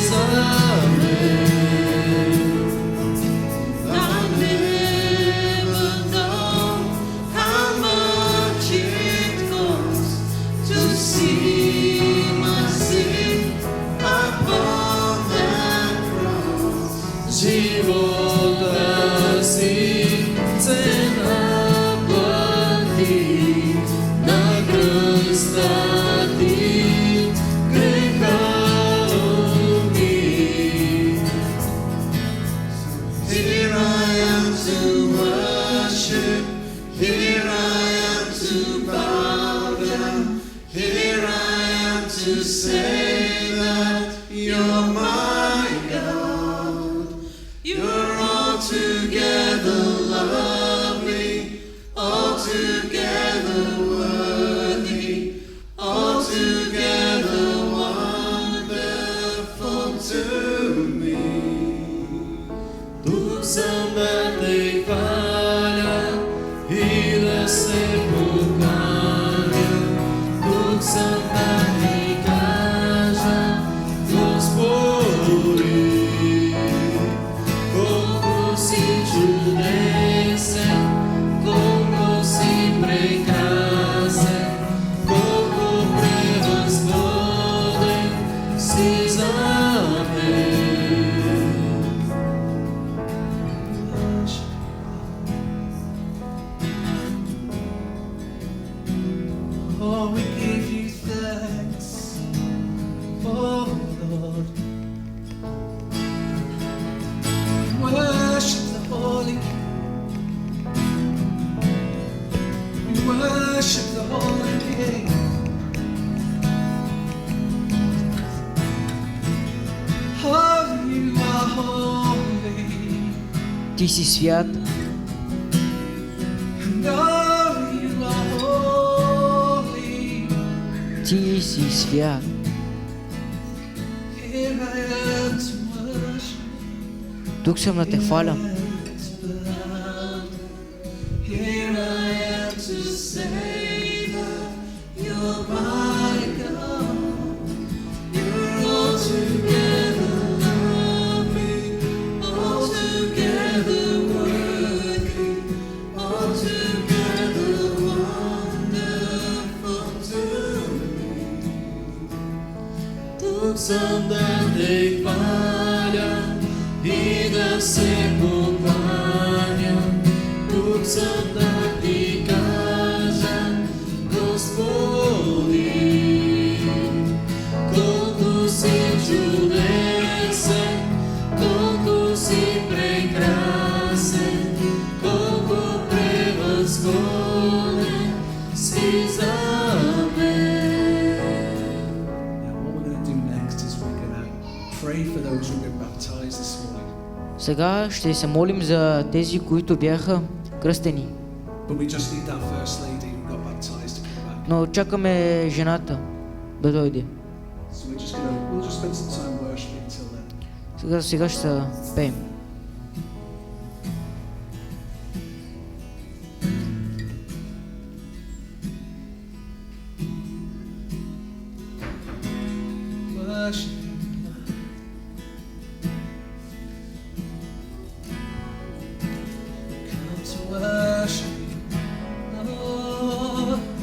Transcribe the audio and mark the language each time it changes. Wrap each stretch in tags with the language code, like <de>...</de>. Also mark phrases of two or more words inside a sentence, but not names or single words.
<en>I'll never know how much it costs to see my sin upon that cross.</en> <bg>Живота си цена плати на кръста ти, греха уми.</bg> <en>Here I am to worship, here I am to bow down, here I am to say that you're my God. You're altogether lovely, altogether worthy, altogether wonderful to me.</en> <bg>Тук съм да те хваля и да се поканя. Тук съм да ти кажа, Господи, колко си чудесен, колко си прекрасен, колко превъзходен си за мен.</bg> <en>Oh, we give you thanks, oh Lord. Worship the Holy King. We worship the Holy King. Oh, you are holy.</en> <bg>Ти си свят,</bg> <en>And oh, you are holy.</en> <bg>ти си свят.</bg> <en>Here I am to worship.</en> <bg>Тук съм да те хваля.</bg> <en>Here I am to say that you're my God. You're altogether lovely, altogether worthy, altogether wonderful to me.</en> <bg>Тук съм да те хваля и да се покланя. Тук съм да ти кажа, Господи, колко си чудесен, колко си прекрасен, колко превъзходен си за мен.</bg> <en>Now, what we're going to do next is we're going to pray for those who've been baptized this morning.</en> <bg>Сега ще се молим за тези, които бяха кръстени.</bg> <en>But we just need that first lady who got baptized to come back.</en> <bg>Но чакаме жената да дойде.</bg> <en>So we'll just spend some time worshiping till then.</en> <bg>Сега ще пеем.</bg> <en>Worship. Come to worship, Lord.</en>